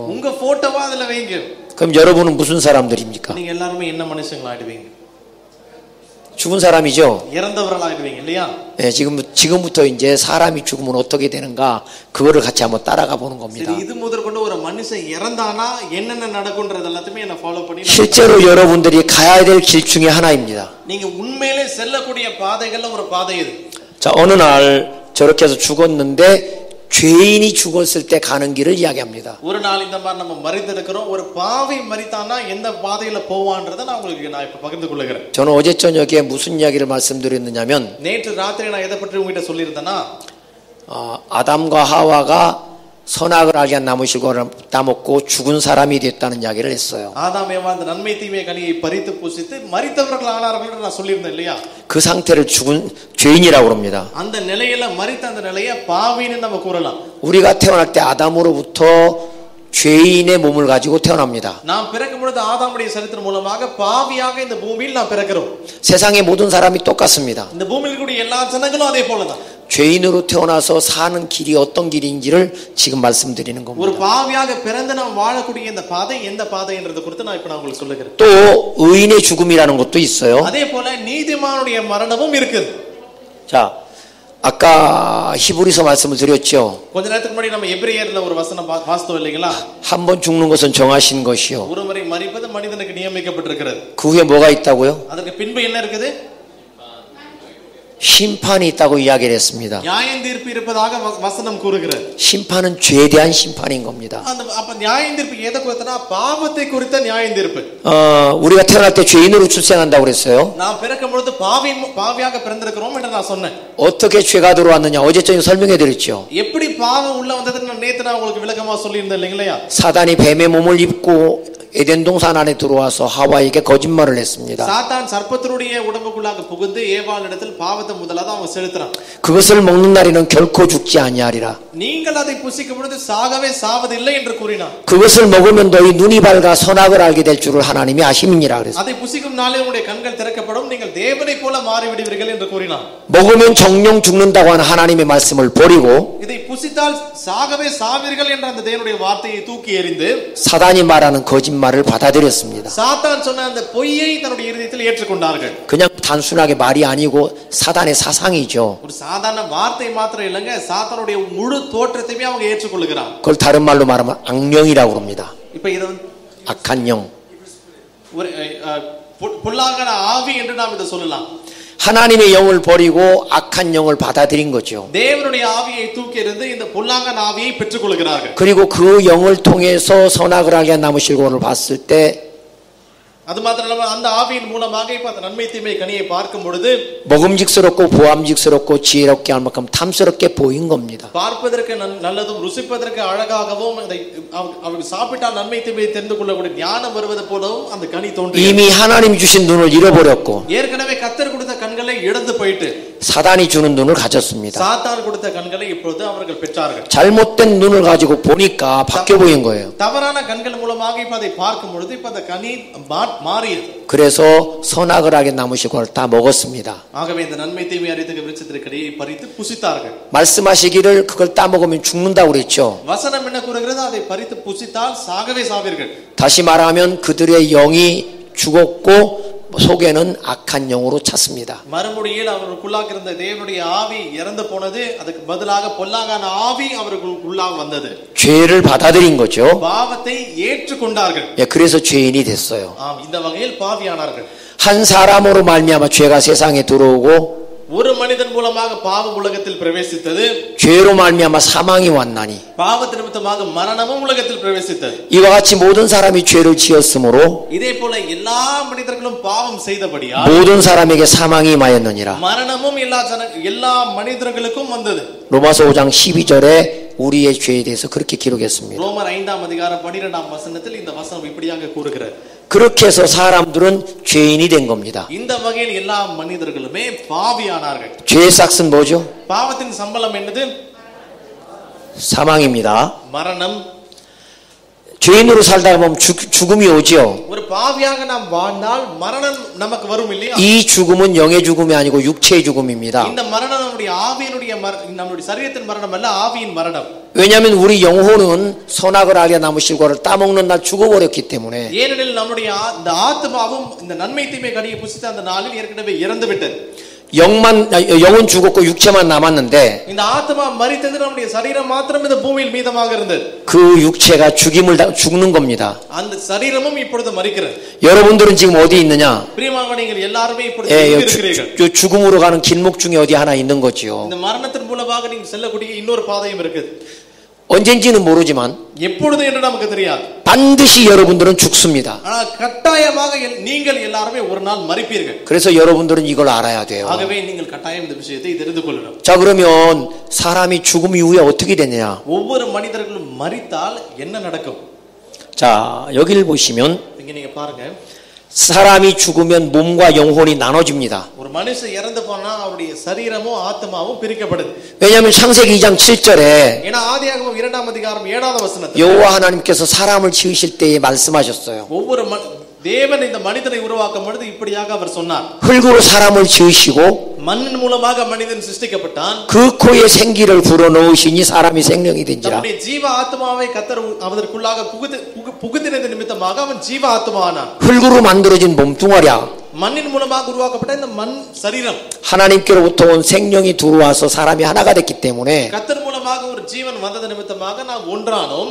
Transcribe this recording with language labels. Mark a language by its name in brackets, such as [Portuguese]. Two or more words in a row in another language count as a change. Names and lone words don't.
[Tamil] உங்க போட்டோவை அதுல வைங்க. [Korean] 그럼 여러분은 무슨 사람들입니까? [Tamil] நீங்க எல்லாரும் என்ன மனுஷங்களா ஆயிடுவீங்க? [Korean] 죽은 사람이죠. [Tamil] இறந்தவர்களா ஆயிடுவீங்க இல்லையா? [Korean] 네, 지금부터 이제 사람이 죽으면 어떻게 되는가 그거를 같이 한번 따라가 보는 겁니다. [Tamil] இது முதற்கொண்டு ஒரு மனுஷன் இறந்தானா என்னென்ன நடக்கும்ன்றது எல்லாத்தையுமே என்ன ஃபாலோ பண்ணி [Korean] 실제로 여러분들이 가야 될 길 중에 하나입니다. [Tamil] நீங்க உண்மையிலே செல்லக்கூடிய பாதைகள்ல ஒரு பாதை இது. [Korean] 자, 어느 날 저렇게 해서 죽었는데 죄인이 죽었을 때 가는 길을 이야기합니다. [Tamil] ஒரு நாள் இந்த மாதிரி நம்ம மரித்திருக்கிறோம். ஒரு பாவி மரித்தானா எந்த பாதையில போவான்றதை நான் இப்ப பகிர்ந்து கொள்கிறேன். [Korean] 저는 어제 저녁에 무슨 이야기를 말씀드렸느냐면 [Tamil] நேற்று ராத்திரி நான் எதை பற்றி உங்ககிட்ட சொல்லியிருந்தேன்னா [Korean] 아담과 하와가 선악을 알게 한 나무 실과를 따먹고 죽은 사람이 됐다는 이야기를 했어요. [Tamil] ஆதாம் ஏவா அந்த நன்மை தீமை கனியை பறித்து புசித்து மரித்தவர்கள் ஆனார்கள் என்று நான் சொல்லியிருந்தேன் இல்லையா? [Korean] 그 상태를 죽은 죄인이라고 합니다. [Tamil] அந்த நிலையில மரித்த அந்த நிலையை பாவின்னு நம்ம கூறலாம். [Korean] 우리가 태어날 때 아담으로부터 죄인의 몸을 가지고 태어납니다. [Tamil] நாம் பிறக்கும் பொழுது ஆதாமுடைய சரித்திரம் மூலமாக பாவியாக இந்த பூமியில் நாம் பிறக்கிறோம். [Korean] 세상의 모든 사람이 똑같습니다. [Tamil] இந்த பூமியில் கூடிய எல்லா ஜனங்களும் அதே போலதான். [Korean] 죄인으로 태어나서 사는 길이 어떤 길인지를 지금 말씀드리는 겁니다. [Tamil] ஒரு பாவியாக பிறந்து நாம் வாழக்கூடிய இந்த பாதை எந்த பாதைன்றது குறித்து நான் இப்ப உங்களுக்கு சொல்லுகிறேன். [Korean] 또 의인의 죽음이라는 것도 있어요. [Tamil] அதே போல நீதிமானுடைய மரணமும் இருக்குது. [Korean] 자, 아까 히브리서 말씀을 드렸죠. [Tamil] கொஞ்ச நேரத்துக்கு முன்னாடி நம்ம எபிரேயர்ல ஒரு வசனம் வாசித்தோம் இல்லைங்களா? [Korean] 한 번 죽는 것은 정하신 것이요. [Tamil] ஒரு முறை மரிப்பது மனிதனுக்கு நியமிக்கப்பட்டிருக்கிறது. [Korean] 그 후에 뭐가 있다고요? [Tamil] அதற்கு பின்பு என்ன இருக்குது? [Korean] 심판이 있다고 이야기를 했습니다. [Tamil] நியாயம் தீர்ப்பு இருப்பதாக வசனம் கூறுகிறது. [Korean] 심판은 죄에 대한 심판인 겁니다. [Tamil] அப்ப நியாயம் தீர்ப்பு எதை குறித்தனா பாவத்தை குறித்த நியாயம் தீர்ப்பு. [Korean] 우리가 태어날 때 죄인으로 출생한다고 그랬어요. [Tamil] நாம் பிறக்கும் பொழுது பாவியாக பிறந்திருக்கிறோம் என்று நான் சொன்னேன். [Korean] 어떻게 죄가 들어왔느냐 어제 저녁에 설명해 드렸죠. [Tamil] எப்படி பாவம் உள்ள வந்ததுன்னு நேத்து நான் உங்களுக்கு விளக்கமா சொல்லியிருந்தேன் இல்லையா? [Korean] 사단이 뱀의 몸을 입고 에덴 동산 안에 들어와서 하와에게 거짓말을 했습니다. [Tamil] சாத்தான் சர்ப்பத்தினுடைய உடம்புக்குள்ளாக புகுந்து ஏவாளிடத்தில் பாவத்தை முதலாக அவன் செலுத்துறான். [Korean] 그것을 먹는 날에는 결코 죽지 아니하리라. [Tamil] நீங்கள் அதை புசிக்கும் பொழுது சாகவே சாவதில்லை என்று கூறினான். [Korean] 그것을 먹으면 너희 눈이 밝아 선악을 알게 될 줄을 하나님이 아심이니라 그랬어요. [Tamil] அதை புசிக்கும் நாளே உங்களுடைய கண்கள் திறக்கப்படும் நீங்கள் தேவனைப் போல மாறிவிடுவீர்கள் என்று கூறினான். [Korean] 먹으면 정령 죽는다고 하는 하나님의 말씀을 버리고 [Tamil] இதை புசித்தால் சாகவே சாவீர்கள் என்ற அந்த தேவனுடைய வார்த்தையை தூக்கி எறிந்து [Korean] 사단이 말하는 거짓말을 받아들였습니다. [Tamil] சாத்தான் சொன்ன அந்த பொய்யை தன்னுடைய இதயத்தில் ஏற்றுக்கொண்டார்கள். [Korean] 그냥 단순하게 말이 아니고 사단의 사상이죠. [Tamil] ஒரு சாதாரண வார்த்தை மாத்திரம் இல்லங்க, சாத்தானுடைய முழு தோற்றத்தையுமே அவங்க ஏற்றுக்கொள்கிறாங்க. [Korean] 그걸 다른 말로 말하면 악령이라고 합니다. [Tamil] இப்ப இது [Korean] 악한 영. [Tamil] ஒரு பொல்லாங்கன ஆவி என்று நாம் இதை சொல்லலாம். [Korean] 하나님의 영을 버리고 악한 영을 받아들인 거죠. [Tamil] தேவனுடைய ஆவியை தூக்கி எறிந்து இந்த பொல்லாங்கன ஆவியை பெற்றுக்கொள்கிறார்கள். [Korean] 그리고 그 영을 통해서 선악을 하게 한 나무 실과를 봤을 때 [Tamil] அது மாத்திரமல்ல அந்த ஆவியின் மூலமாக இப்ப அந்த நன்மை தீமை கனியை பார்க்கும் பொழுது [Korean] 먹음직스럽고 보암직스럽고 지혜롭게 할 만큼 탐스럽게 보인 겁니다. [Tamil] பார்ப்பதற்கு நல்லதும் ருசிப்பதற்கு அழகாகவும் அவர்கள் சாப்பிட்டால் நன்மை தீமையை தெரிந்து கொள்ளக்கூடிய ஞானம் வருவது போலவும் அந்த கனி தோன்றியது. [Korean] 이미 하나님이 주신 눈을 잃어버렸고 [Tamil] ஏற்கனவே கர்த்தர் கொடுத்த கண்களை இழந்து போயிட்டு [Korean] 사단이 주는 눈을 가졌습니다. [Tamil] சாத்தான் கொடுத்த கண்களை இப்பொழுது அவர்கள் பெற்றார்கள். [Korean] 잘못된 눈을 가지고 보니까 바뀌어 보인 거예요. [Tamil] தவறான கண்கள் மூலமாக இப்ப அதை பார்க்கும் பொழுது இப்ப அந்த கனி மாறியது. [Korean] 그래서 선악을 하게 나무 실과를 다 먹었습니다. [Tamil] ஆகவே இந்த நன்மை தீமை அறியத்தக்க விருட்சத்தின் கனியை பறித்து புசித்தார்கள். [Korean] 말씀하시기를 그걸 따먹으면 죽는다고 그랬죠. [Tamil] வசனம் என்ன கூறுகிறது? அதை பறித்து புசித்தால் சாகவே சாவீர்கள். [Korean] 다시 말하면 그들의 영이 죽었고 속에는 악한 영으로 찼습니다. [Tamil] மறுமொழியில் அவர்களுக்குள்ளாக இருந்த தேவனுடைய ஆவி இறந்து போனது, அதுக்கு பதிலாக பொல்லாங்கான ஆவி அவர்களுக்குள்ளாக வந்தது. [Korean] 죄를 받아들인 거죠. [Tamil] பாவத்தை ஏற்றுக்கொண்டார்கள். [Korean] 예, 그래서 죄인이 됐어요. [Tamil] ஆம், இந்த வகையில் பாவியானார்கள். [Korean] 한 사람으로 말미암아 죄가 세상에 들어오고 [Tamil] ஒரு மனிதன் மூலமாக பாவம் உலகத்தில் பிரவேசித்தது. [Korean] 죄로 말미암아 사망이 왔나니 [Tamil] பாவ நிமித்தமாக மரணமும் உலகத்தில் பிரவேசித்தது. [Korean] 이와 같이 모든 사람이 죄를 지었으므로 [Tamil] இதே போல எல்லா மனிதர்களும் பாவம் செய்தபடியால் [Korean] 모든 사람에게 사망이 임하였느니라. [Tamil] மரணமும் எல்லா மனிதர்களுக்கும் வந்தது. [Korean] 로마서 5장 12절에 우리의 죄에 대해서 그렇게 기록했습니다. [Tamil] ரோமர் 5ஆம் அதிகாரம் 12ஆம் வசனத்தில் இந்த வசனம் இப்படியாக கூறுகிறது. [Korean] 그렇게 해서 사람들은 죄인이 된 겁니다. [Tamil] இந்த வகையில் எல்லா மனிதர்களுமே பாவியானார்கள். [Korean] 죄의 싹은 뭐죠? [Tamil] பாவத்தின் சம்பளம் என்னது? [Korean] 사망입니다. [Tamil] மரணம். [Korean] 죄인으로 살다가 보면 죽음이 오죠. [Tamil] ஒரு பாவியாக நாம் வாழ்ந்தால் மரணம் நமக்கு வரும் இல்லையா? [Korean] 이 죽음은 영의 죽음이 아니고 육체의 죽음입니다. [Tamil] இந்த மரணம் நம்முடைய ஆவியினுடைய நம்முடைய சரீரத்தின் மரணம் அல்ல, ஆவியின் மரணம். [Korean] 왜냐하면 우리 영혼은 선악을 하게 나무 실과를 따먹는 날 죽어버렸기 때문에. [Tamil] ஏனெனில் நம்முடைய இந்த ஆத்மாவும் இந்த நன்மை தீமை கனியை புசித்த அந்த நாளில் ஏற்கனவே இறந்து விட்டது. [Korean] 영은 죽었고 육체만 남았는데 [Tamil] இந்த ஆத்மா மரித்தது நம்முடைய சரீரம் மாத்திரம் இந்த பூமியில் மீதமாக இருந்தது. [Korean] 그 육체가 죽는 겁니다. [Tamil] அந்த சரீரமும் இப்பொழுது மரிக்கிறது. [Korean] 여러분들은 지금 어디 있느냐? [Tamil] பிரியமானவர்களே நீங்கள் எல்லாரும் இப்பொழுது எங்கே இருக்கிறீர்கள்? [Korean] 죽음으로 가는 길목 중에 어디 하나 있는 거지요. [Tamil] இந்த மரணத்தின் மூலமாக நீங்கள் செல்லக்கூடிய இன்னொரு பாதையும் இருக்குது. [Korean] 언젠지는 모르지만 [Tamil] எப்பொழுது என்று நமக்கு தெரியாது. [Korean] 반드시 여러분들은 죽습니다. [Tamil] ஆனால் கட்டாயமாக நீங்கள் எல்லாரும் ஒரு நாள் மரிப்பீர்கள். [Korean] 그래서 여러분들은 이걸 알아야 돼요. [Tamil] ஆகவே நீங்கள் கட்டாயம் இந்த விஷயத்தை தெரிந்து கொள்ளணும். [Korean] 자, 그러면 사람이 죽음 이후에 어떻게 되느냐? [Tamil] ஒவ்வொரு மனிதர்களும் மரித்தால் என்ன நடக்கும்? [Korean] 자, 여기를 보시면 [Tamil] இங்க நீங்க பாருங்க. [Korean] 사람이 죽으면 몸과 영혼이 나눠집니다. [Tamil] ஒரு மனுஷன் இறந்து போனா அவருடைய சரீரமும் ஆத்மாவும் பிரிக்கப்படுது. [Korean] 왜냐하면 창세기 2장 7절에 [Tamil] ஏன்னா ஆதியாகமம் 2ஆம் அதிகாரம் 7வது வசனத்தில் [Korean] 여호와 하나님께서 사람을 지으실 때에 말씀하셨어요. [Tamil] ஒவ்வொரு தேவன் இந்த மனிதனை உருவாக்கும் பொழுது இப்படியாக அவர் சொன்னார். [Korean] 흙으로 사람을 지으시고 [Tamil] மண்ணின் மூலமாக மனிதன் சிருஷ்டிக்கப்பட்டான். [Korean] 그 코에 생기를 불어넣으시니 사람이 생명이 된지라. [Tamil] தம்முடைய ஜீவ ஆத்மாவை கர்த்தர் அவதற்குள்ளாக புகுத்தினது நிமித்தமாக அவன் ஜீவ ஆத்மாவானான். [Korean] 흙으로 만들어진 몸뚱아리야. [Tamil] மண்ணின் மூலமாக உருவாக்கப்பட்ட இந்த மண் சரீரம் [Korean] 하나님께로부터 온 생명이 들어와서 사람이 하나가 됐기 때문에 [Tamil] கர்த்தர் மூலமாக ஒரு ஜீவன் வந்தது நிமித்தமாக நாம் ஒன்றானோம்.